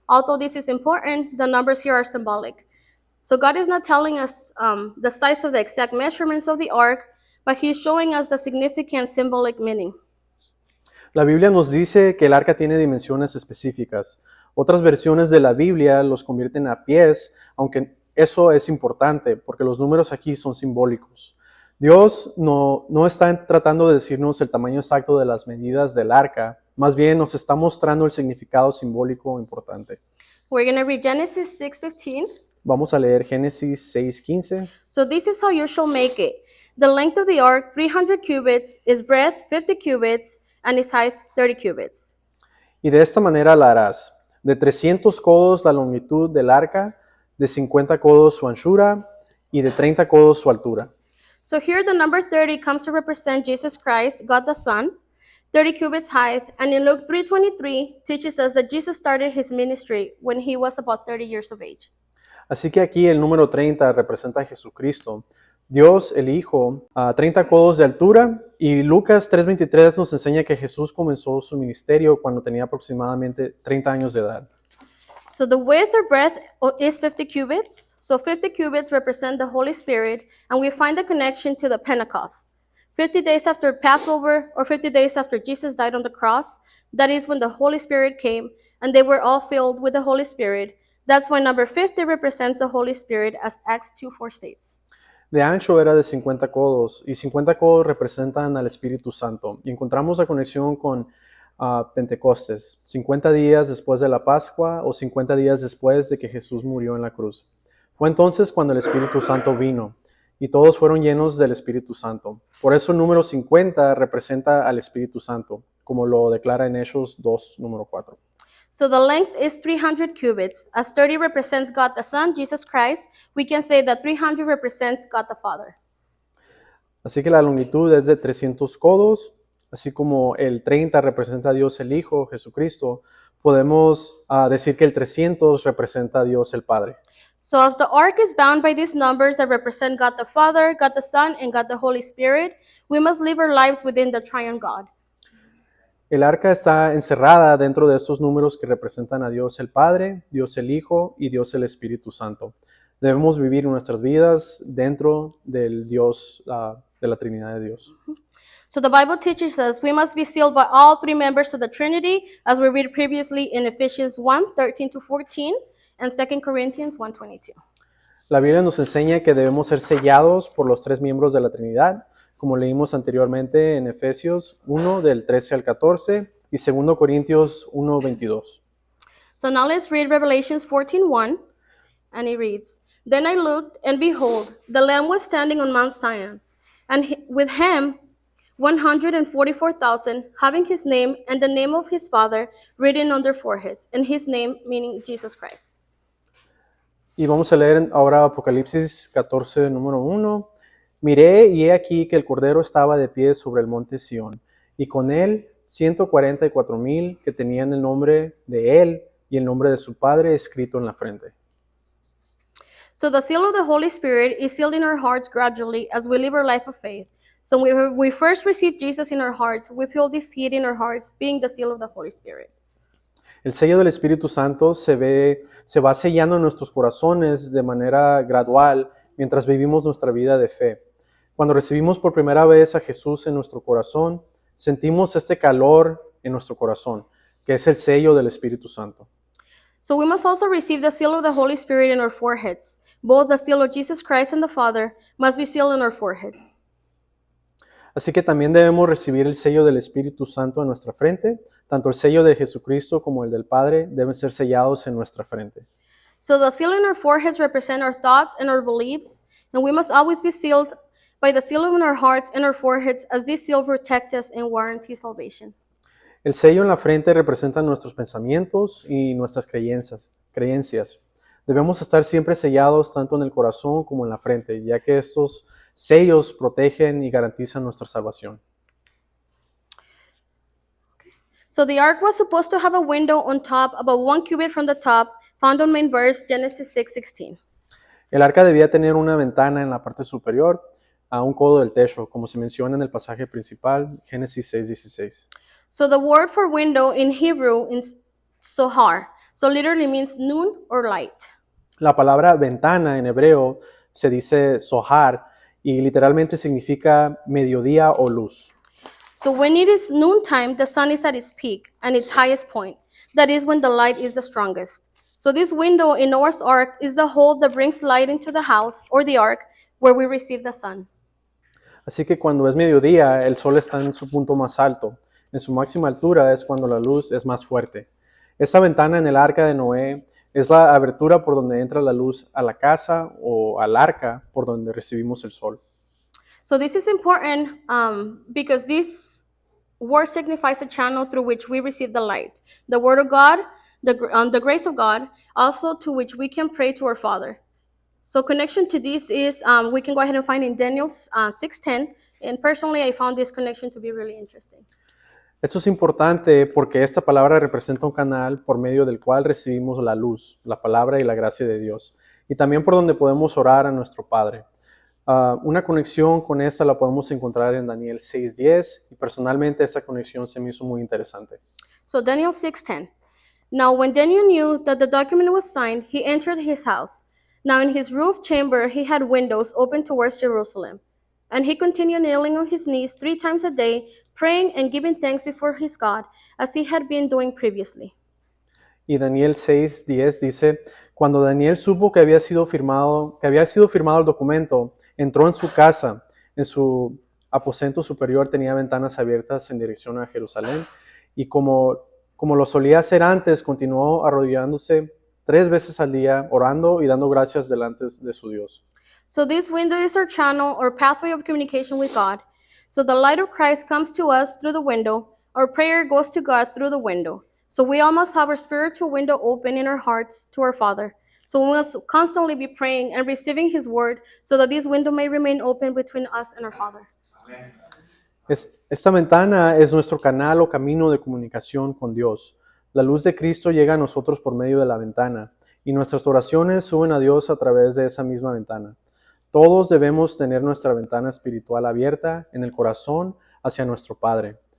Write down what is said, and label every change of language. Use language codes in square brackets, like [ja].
[en] Although this is important, the numbers here are symbolic. So God is not telling us the size of the exact measurements of the ark, but He's showing us the significant symbolic meaning. [es] La Biblia nos dice que el arca tiene dimensiones específicas. Otras versiones de la Biblia los convierten a pies, aunque eso es importante porque los números aquí son simbólicos. Dios no está tratando de decirnos el tamaño exacto de las medidas del arca, más bien nos está mostrando el significado simbólico importante. [en] We're going to read Genesis 6:15. [es] Vamos a leer Génesis 6:15. [en] So this is how you shall make it. The length of the ark 300 cubits, its breadth 50 cubits, and its height 30 cubits. [es] Y de esta manera la harás. De 300 codos la longitud del arca, de 50 codos su anchura y de 30 codos su altura. [en] So here the number 30 comes to represent Jesus Christ, God the Son, 30 cubits height, and in Luke 3:23 teaches us that Jesus started his ministry when he was about 30 years of age. [es] Así que aquí el número 30 representa a Jesucristo, Dios el Hijo, a 30 codos de altura, y Lucas 3:23 nos enseña que Jesús comenzó su ministerio cuando tenía aproximadamente 30 años de edad. [en] So the width or breadth is 50 cubits. So 50 cubits represent the Holy Spirit, and we find a connection to the Pentecost. 50 days after Passover, or 50 days after Jesus died on the cross, that is when the Holy Spirit came, and they were all filled with the Holy Spirit. That's why number 50 represents the Holy Spirit, as Acts 2:4 states. [es] De ancho era de 50 codos, y 50 codos representan al Espíritu Santo. Y encontramos la conexión con Pentecostés, 50 días después de la Pascua o 50 días después de que Jesús murió en la cruz. Fue entonces cuando el Espíritu Santo vino, y todos fueron llenos del Espíritu Santo. Por eso el número 50 representa al Espíritu Santo, como lo declara en Hechos 2, número 4. [en] So the length is 300 cubits. As 30 represents God the Son, Jesus Christ, we can say that 300 represents God the Father. [es] Así que la longitud es de 300 codos, así como el 30 representa a Dios el Hijo, Jesucristo, podemos decir que el 300 representa a Dios el Padre. [en] So as the ark is bound by these numbers that represent God the Father, God the Son, and God the Holy Spirit, we must live our lives within the triune God. [es] El arca está encerrada dentro de estos números que representan a Dios el Padre, Dios el Hijo y Dios el Espíritu Santo. Debemos vivir nuestras vidas dentro del Dios, de la Trinidad de Dios. [en] So the Bible teaches us we must be sealed by all three members of the Trinity, as we read previously in Ephesians 1:13-14 and 2 Corinthians 1:22. [es] La Biblia nos enseña que debemos ser sellados por los tres miembros de la Trinidad, como leímos anteriormente en Efesios 1 del 13 al 14 y 2 Corintios 1:22. [en] So now let's read Revelations 14:1, and it reads, Then I looked, and behold, the Lamb was standing on Mount Zion, and with him 144,000, having his name and the name of his Father written on their foreheads, and his name meaning Jesus Christ. [es] Y vamos a leer ahora Apocalipsis 14, número 1. Miré y he aquí que el Cordero estaba de pie sobre el monte Sión, y con él 144,000 que tenían el nombre de él y el nombre de su Padre escrito en la frente. [en] So the seal of the Holy Spirit is sealed in our hearts gradually as we live our life of faith. So when we first receive Jesus in our hearts, we feel this heat in our hearts, being the seal of the Holy Spirit. [es] El sello del Espíritu Santo se va sellando en nuestros corazones de manera gradual mientras vivimos nuestra vida de fe. Cuando recibimos por primera vez a Jesús en nuestro corazón, sentimos este calor en nuestro corazón, que es el sello del Espíritu Santo. [en] So we must also receive the seal of the Holy Spirit in our foreheads. Both the seal of Jesus Christ and the Father must be sealed in our foreheads. [es] Así que también debemos recibir el sello del Espíritu Santo en nuestra frente. Tanto el sello de Jesucristo como el del Padre deben ser sellados en nuestra frente. [en] So the seal in our foreheads represent our thoughts and our beliefs, and we must always be sealed by the seal in our hearts and our foreheads, as this seal protects us and warranty salvation. [es] El sello en la frente representa nuestros pensamientos y nuestras creencias. Debemos estar siempre sellados tanto en el corazón como en la frente, ya que estos sellos protegen y garantizan nuestra salvación. [en] So the ark was supposed to have a window on top about 1 cubit from the top, found on main verse Genesis 6:16. [es] El arca debía tener una ventana en la parte superior a un codo del techo, como se menciona en el pasaje principal, Génesis 6:16. [en] So the word for window in Hebrew is sohar. So literally means noon or light. [es] La palabra ventana en hebreo se dice sohar y literalmente significa mediodía o luz. [en] So when it is noontime, the sun is at its peak and its highest point. That is when the light is the strongest. So this window in Noah's ark is the hole that brings light into the house or the ark where we receive the sun. [es] Así que cuando es mediodía, el sol está en su punto más alto. En su máxima altura es cuando la luz es más fuerte. Esta ventana en el arca de Noé es la abertura por donde entra la luz a la casa o al arca por donde recibimos el sol. [en] So this is important because this word signifies a channel through which we receive the light, the word of God, the grace of God, also to which we can pray to our Father. So connection to this is we can go ahead and find in Daniel 6:10, and personally I found this connection to be really interesting. [es] Esto es importante porque esta palabra representa un canal por medio del cual recibimos la luz, la palabra y la gracia de Dios, y también por donde podemos orar a nuestro Padre. Una conexión con esta la podemos encontrar en Daniel 6:10 y personalmente esta conexión se me hizo muy interesante. [en] So Daniel 6:10. Now when Daniel knew that the document was signed, he entered his house. Now in his roof chamber he had windows open towards Jerusalem. And he continued kneeling on his knees 3 times a day, praying and giving thanks before his God, as he had been doing previously. [es] Y Daniel 6:10 dice, cuando Daniel supo que había sido firmado el documento, entró en su casa, en su aposento superior tenía ventanas abiertas en dirección a Jerusalén, y como lo solía hacer antes, continuó arrodillándose 3 veces al día, orando y dando gracias delante de su Dios. [en] So this window is our channel or pathway of communication with God. So the light of Christ comes to us through the window. Our prayer goes to God through the window. So we all must have our spiritual window open in our hearts to our Father. So we must constantly be praying and receiving His word so that this window may remain open between us and our Father. [es] Esta ventana es nuestro canal o camino de comunicación con Dios. La luz de Cristo llega a nosotros por medio de la ventana y nuestras oraciones suben a Dios a través de esa misma ventana. Todos debemos tener nuestra ventana espiritual abierta en el corazón hacia nuestro Padre.